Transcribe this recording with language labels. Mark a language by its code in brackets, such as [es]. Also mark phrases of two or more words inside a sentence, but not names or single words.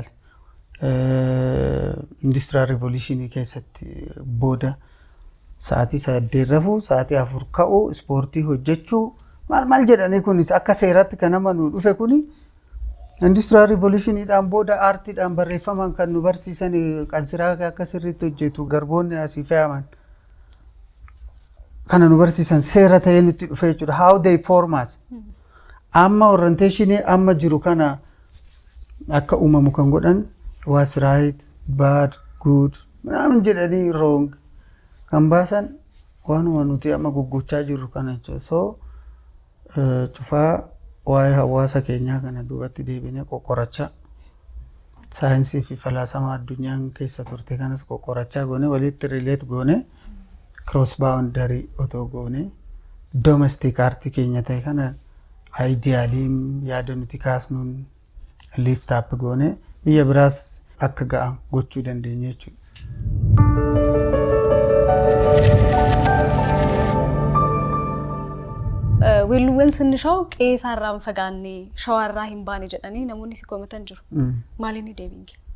[om] Industrial Revolution ni keessatti booda sa'aatii 8 rafuu, sa'aatii 4 ka'uu, ispoortii hojjechuu maal jedhanii kunis akka seeratti kan nama nu dhufe kuni Industrial Revolution dhaan booda aartiidhaan barreeffaman kan nu barsiisan qansiraa akka sirriitti hojjetu garboonni asii fe'aman kana nu barsiisan seera ta'ee nutti dhufe jechuudha. [en] How they form us. [om] Amma orientation amma jiru kana akka uumamu kan godhan [en] what's right, bad, good, [om] naamin jedhanii wrong kan baasan waanuma nuti amma guggochaa jirru kana jechuudha. So cufaa waa'ee hawaasa keenyaa kana duubatti deebinee qoqqorachaa saayinsii fi falaasama addunyaan keessa turte kanas qoqqorachaa goone walitti relate goone [en] cross boundary [om] otoo goone [en] domestic art [om] keenya ta'e kana idealiin yaada nuti kaasnuun [en] lift up [om] goone biyya biraas akka ga'a gochuu dandeenya jechuudha. Weelluuwwan sinnishaw qeesarraan fagaannee shawarraa hin baane jedhanii namoonni si komatan jiru. Maaliin deebiinki?